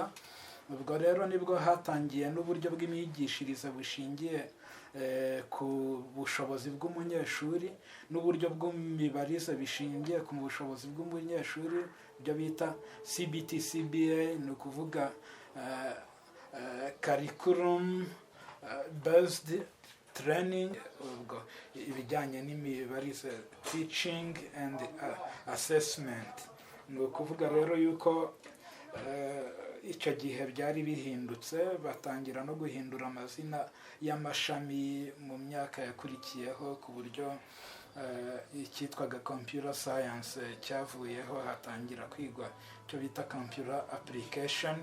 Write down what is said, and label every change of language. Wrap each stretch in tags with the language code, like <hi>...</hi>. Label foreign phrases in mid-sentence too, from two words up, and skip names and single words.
<rw>Ubwo rero nibwo hatangiye n'uburyo bw'imyigishirize bushingiye ku bushobozi bw'umunyeshuri, n'uburyo bw'imibarize bishingiye ku bushobozi bw'umunyeshuri, ibyo bita CBT CBA, ni ukuvuga</rw> <en>curriculum based training,</en> <rw>ubwo ibijyanye n'imibarize</rw> <en>teaching and assessment.</en> <rw>Ni ukuvuga rero yuko icyo gihe byari bihindutse, batangira no guhindura amazina y'amashami mu myaka yakurikiyeho, ku buryo icyitwaga</rw> <en>computer science</en> <rw>cyavuyeho, hatangira kwigwa icyo bita</rw> <en>computer application.</en>